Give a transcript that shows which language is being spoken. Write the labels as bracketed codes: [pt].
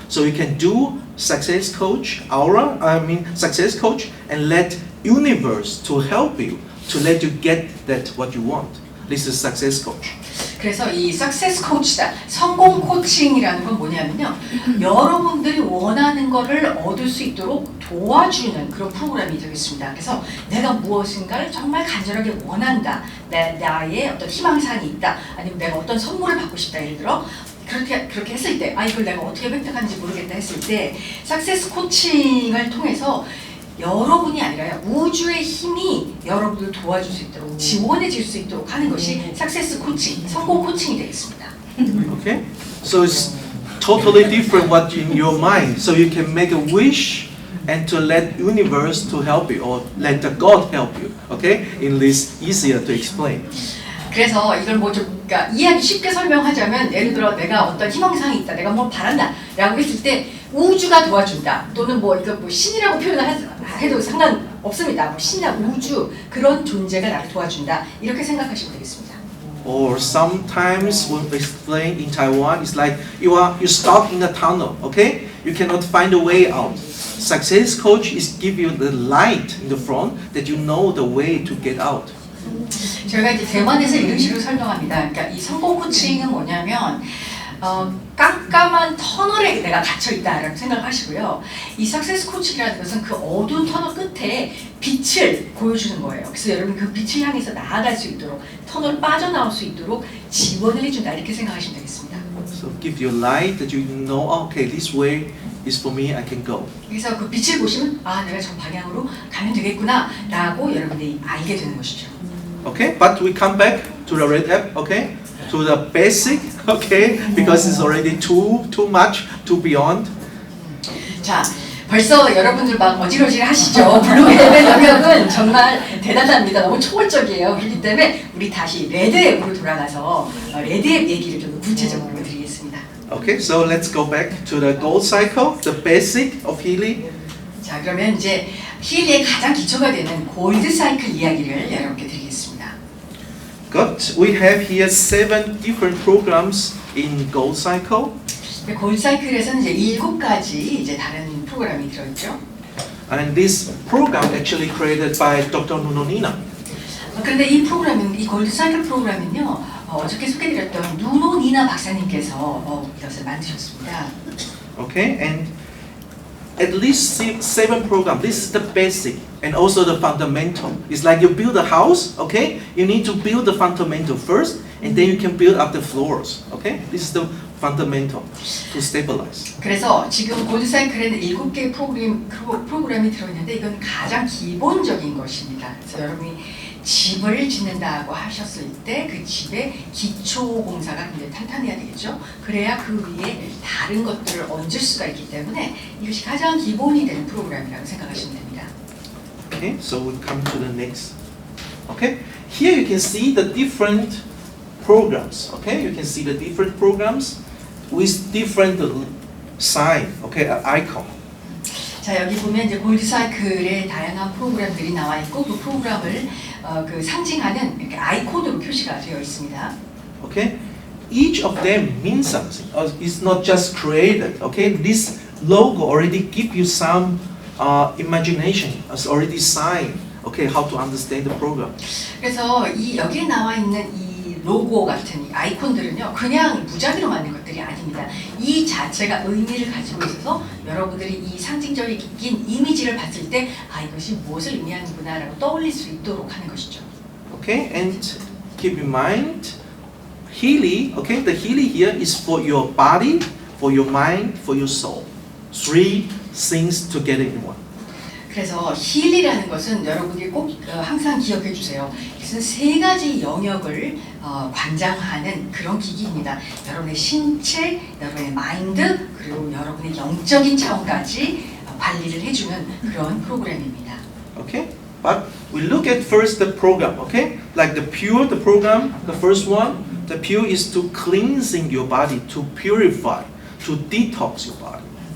[en] So you can do success coach, success coach, and let universe to help you to let you get that what you want. This is success coach. [ko] 그래서 이 석세스 코치다, 성공 코칭이라는 건 뭐냐면요, 여러분들이 원하는 거를 얻을 수 있도록 도와주는 그런 프로그램이 되겠습니다. 그래서 내가 무엇인가를 정말 간절하게 원한다, 나의 어떤 희망사항이 있다, 아니면 내가 어떤 선물을 받고 싶다, 예를 들어 그렇게 했을 때, 이걸 내가 어떻게 획득하는지 모르겠다 했을 때 석세스 코칭을 통해서 여러분이 아니라요, 우주의 힘이 여러분을 도와줄 수 있도록, 지원해 줄 수 있도록 하는 것이 석세스 코칭, 성공 코칭이 되겠습니다. [en] Okay, so it's totally different what in your mind. So you can make a wish and to let universe to help you or let the God help you. Okay, in this easier to explain. [ko] 그래서 이걸 뭐 좀 그러니까 이해하기 쉽게 설명하자면, 예를 들어 내가 어떤 희망사항이 있다, 내가 뭘 바란다 라고 했을 때 우주가 도와준다, 또는 뭐 이거 뭐 신이라고 표현을 해도 상관없습니다. 뭐 신이나 우주, 그런 존재가 나를 도와준다, 이렇게 생각하시면 되겠습니다. [en] Or sometimes when we explain in Taiwan, it's like you're stuck in a tunnel. Okay, you cannot find a way out. Success coach is give you the light in the front that you know the way to get out. [ko] 저희가 이제 대만에서 이런 식으로 설명합니다. 그러니까 이 성공 코칭은 뭐냐면 깜깜한 터널에 내가 갇혀 있다라고 생각하시고요. 이 석세스 코칭이라는 것은 그 어두운 터널 끝에 빛을 보여주는 거예요. 그래서 여러분 그 빛을 향해서 나아갈 수 있도록, 터널 빠져나올 수 있도록 지원을 해준다, 이렇게 생각하시면 되겠습니다. [en] So give you light that you know, okay, this way is for me, I can go. [ko] 그래서 그 빛을 보시면 내가 저 방향으로 가면 되겠구나 라고 여러분들이 알게 되는 것이죠. [en] Okay, but we come back to the red app, okay, to the basic, okay, because it's already too much, too beyond. [ko] 자, 벌써 여러분들 막 어지러질 하시죠. 블루앱의 영역은 정말 대단합니다. 너무 초월적이에요. 그렇기 때문에 우리 다시 레드앱으로 돌아가서 레드앱 얘기를 좀 구체적으로 드리겠습니다. [en] Okay, so let's go back to the gold cycle, the basic of healing. [ko] 자, 그러면 이제 힐리의 가장 기초가 되는 골드 사이클 이야기를 여러분께 드리겠습니다. [en] But we have here 7 different programs in gold cycle. [ko] 골드 사이클에서는 이제 7가지 이제 다른 프로그램이 들어있죠. [en] And this program actually created by Dr. Nuno Nina. [ko] 그런데 이 프로그램은, 이 골드 사이클 프로그램은요, 어저께 소개드렸던 누노 니나 박사님께서 이것을 만드셨습니다. [en] Okay, and at least 7 programs. This is the basic and also the fundamental. It's like you build a house, okay? You need to build the fundamental first, and then you can build up the floors, okay? This is the fundamental to stabilize. [ko] 그래서 지금 골드 사이클에는 7개의 프로그램이 들어있는데, 이건 가장 기본적인 것입니다. 그래서 여러분이 집을 짓는다고 하셨을 때 그 집의 기초 공사가 굉장히 탄탄해야 되겠죠. 그래야 그 위에 다른 것들을 얹을 수가 있기 때문에 이것이 가장 기본이 되는 프로그램이라고 생각하시면 됩니다. [en] Okay, so we come to the next. Okay, here you can see the different programs. Okay, you can see the different programs with different sign. Okay, icon. [ko] 자, 여기 보면 이제 골드 사이클의 다양한 프로그램들이 나와 있고, 그 프로그램을 그 상징하는 이렇게 아이콘으로 표시가 되어 있습니다. [en] Okay, each of them means something. It's not just created. Okay, this logo already give you some imagination. It's already sign. Okay, how to understand the program. [ko] 그래서 여기에 나와 있는 이 로고 같은 이 아이콘들은요, 그냥 무작위로 만든 것들이 아닙니다. 이 자체가 의미를 가지고 있어서 여러분들이 이 상징적인 이미지를 봤을 때 이것이 무엇을 의미하는구나라고 떠올릴 수 있도록 하는 것이죠. [en] Okay, and keep in mind, Healy. Okay, the Healy here is for your body, for your mind, for your soul. 3 things together in one. [ko] 그래서 힐이라는 것은 여러분들이 꼭 항상 기억해 주세요. 이것은 3가지 영역을 관장하는 그런 기기입니다. 여러분의 신체, 여러분의 마인드, 그리고 여러분의 영적인 차원까지 관리를 해주는 그런 프로그램입니다. [en] Okay, but we look at first the program. Okay, like the pure, the program, the first one, the pure is to cleansing your body, to purify, to detox your body.